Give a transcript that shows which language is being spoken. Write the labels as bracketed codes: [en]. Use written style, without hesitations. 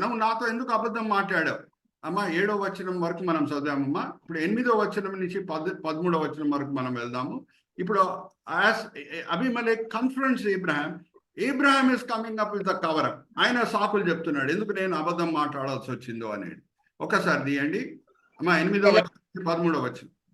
[te] నువ్వు నాతో ఎందుకు అబద్ధం మాట్లాడావు? అమ్మా 7వ వచనం వరకు మనం చదివామమ్మా. ఇప్పుడు 8వ వచనం నుంచి 13వ వచనం వరకు మనం వెళ్దాము. ఇప్పుడు [en] as Abimelech confronts Abraham is coming up with a cover up. [te] ఆయన సాకులు చెప్తున్నాడు, ఎందుకు నేను అబద్ధం మాట్లాడాల్సి వచ్చిందో అనేది. ఒకసారి తీయండి అమ్మా, 8వ వచనం 13వ వచనం.